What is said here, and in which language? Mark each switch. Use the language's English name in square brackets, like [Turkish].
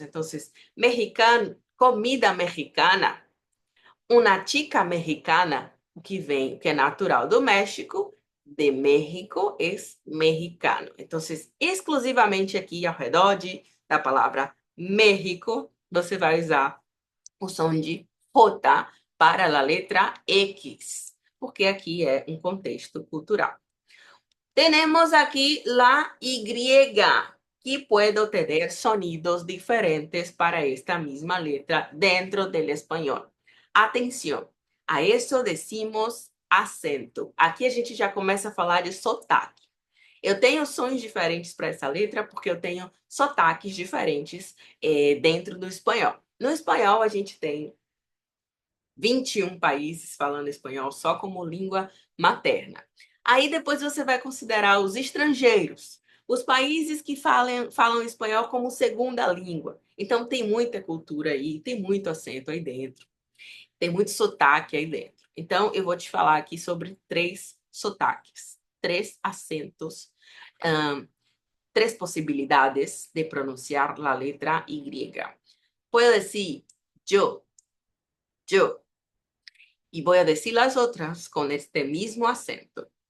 [Portuguese] Então, mexicano, comida mexicana, uma chica mexicana, que é natural do México, de México é mexicano. Então, exclusivamente aqui ao redor da palavra México, você vai usar o som de J para a letra X, porque aqui é um contexto cultural. [Spanish] Tenemos aquí la Y, que puedo tener sonidos diferentes para esta misma letra dentro del español. [Portuguese] Atenção, a isso decimos acento. Aqui a gente já começa a falar de sotaque. Eu tenho sons diferentes para essa letra porque eu tenho sotaques diferentes dentro do espanhol. No espanhol, a gente tem 21 países falando espanhol só como língua materna. Aí depois você vai considerar os estrangeiros, os países que falam espanhol como segunda língua. Então tem muita cultura aí, tem muito acento aí dentro, tem muito sotaque aí dentro. Então eu vou te falar aqui sobre 3 sotaques, 3 acentos, 3 possibilidades de pronunciar a letra Y. [Spanish] Puedo decir yo, yo. Y voy a decir las otras con este mismo acento.